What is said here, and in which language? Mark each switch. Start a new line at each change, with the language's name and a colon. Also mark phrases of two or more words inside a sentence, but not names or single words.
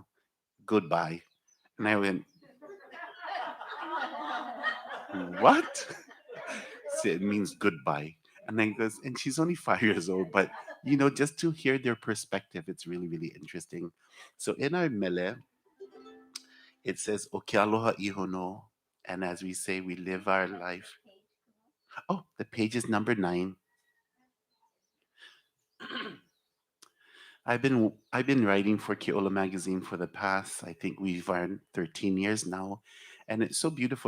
English: Goodbye. And I went, "What?" So it means goodbye. And then goes, and she's only 5 years old, but just to hear their perspective, it's really, really interesting. So in our mele, it says
Hawaiian: "O ke aloha iho no,"
English: and as we say, we live our life. Oh, the page is number 9. I've been writing for Keola magazine for the past, I think we've earned 13 years now, and it's so beautiful.